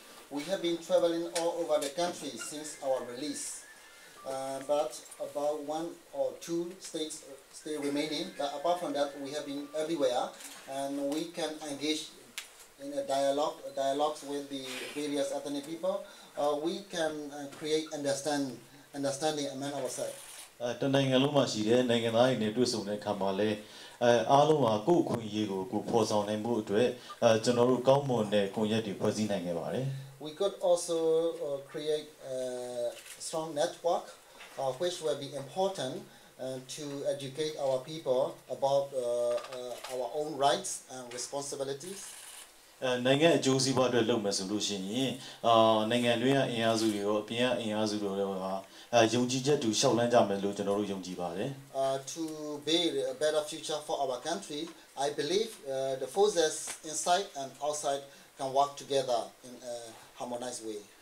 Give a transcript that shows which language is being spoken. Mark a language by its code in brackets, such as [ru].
[en] We have been traveling all over the country since our release, but about 1 or 2 states still remaining. But apart from that, we have been everywhere, and we can engage in a dialogues with the various ethnic people. We can create understanding among ourselves. [my] တနိုင်ငံလုံးမှာရှိတဲ့နိုင်ငံသားတွေနဲ့တွေ့ဆုံတဲ့အခါမှာလဲအားလုံးဟာကိုယ့်အခွင့်အရေးကိုကိုဖော်ဆောင်နိုင်မှုအတွက်ကျွန်တော်တို့ကောင်းမွန်တဲ့ကွန်ရက်တွေဖွဲ့စည်းနိုင်ခဲ့ပါတယ် [en] We could also create a strong network which will be important to educate our people about our own rights and responsibilities. [my] နိုင်ငံအကျိုးစီးပွားအတွက်လုပ်မယ်ဆိုလို့ရှိရင်နိုင်ငံတွင်းကအင်အားစုတွေရောအပြင်ကအင်အားစုတွေရောယုံကြည်ချက်တူရှောက်လန်းကြမယ်လို့ကျွန်တော်တို့ယုံကြည်ပါတယ် [en] To build a better future for our country, I believe the forces inside and outside can work together in a harmonized way.